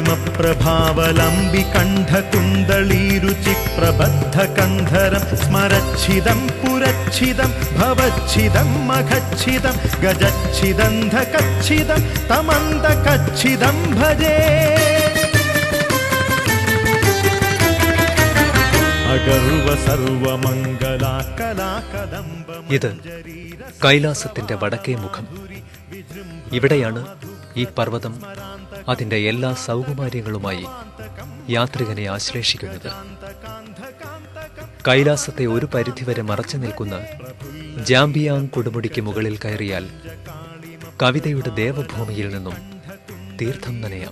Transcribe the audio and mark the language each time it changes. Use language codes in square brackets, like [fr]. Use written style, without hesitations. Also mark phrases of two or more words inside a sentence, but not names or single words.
[sa] प्रभावलंबि कंठ कुंडलीरुचि प्रबद्ध कंधरं स्मरच्छिदं पुरच्छिदं भवच्छिदं मघच्छिदं गजच्छिदन्धकच्छिदं तमन्दकच्छिदं भजे अगर्व सर्वमंगला कला कदम्ब [ml] ഇത് കൈലാസത്തിന്റെ വടക്കേ മുഖം. ഇവിടെയാണ് ഈ പർവ്വതം അതിൻ്റെ എല്ലാ സൗകുമാര്യങ്ങളുമായി യാത്രികനെ ആശ്ലേഷിക്കുന്നത്. കൈലാസത്തെ ഒരു പരിധിവരെ മറച്ചു നിൽക്കുന്ന ജാംബിയാങ് കൊടുമുടിക്ക് മുകളിൽ കയറിയാൽ കവിതയുടെ ദേവഭൂമിയിൽ നിന്നും തീർത്ഥം നനയാം.